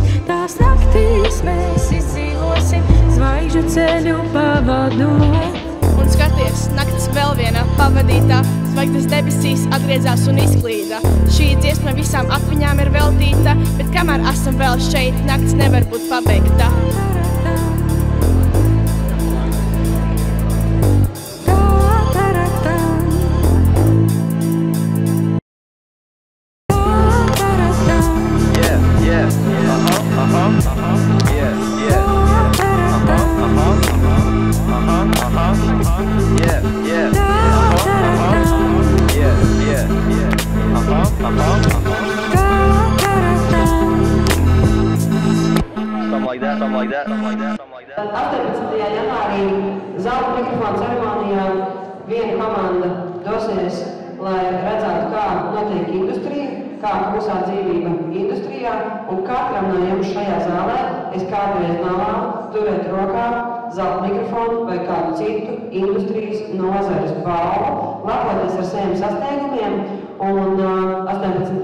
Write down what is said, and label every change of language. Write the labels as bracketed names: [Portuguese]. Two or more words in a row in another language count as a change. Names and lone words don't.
[Latvian] Tās naktīs mēs izdzīvosim, zvaigžņu ceļu pavadot. Un skaties, naktis vēl viena pavadītā, zvaigznes debesīs atgriezās un izklīda. Šī dziesma visām atmiņām ir veltīta, bet kamēr esam vēl šeit, naktis nevar būt pabeigta. [English] Something like that. [Latvian] 18. janvārī zelta mikrofona ceremonijā viena komanda dosies, lai redzētu, kā notiek industrija, kā klusā dzīvība industrijā, un katram no jums šajā zālē es kādreiz novēlu turēt rokā zelta mikrofonu vai kādu citu industrijas nozares balvu, lepoties ar saviem sasniegumiem, un 18.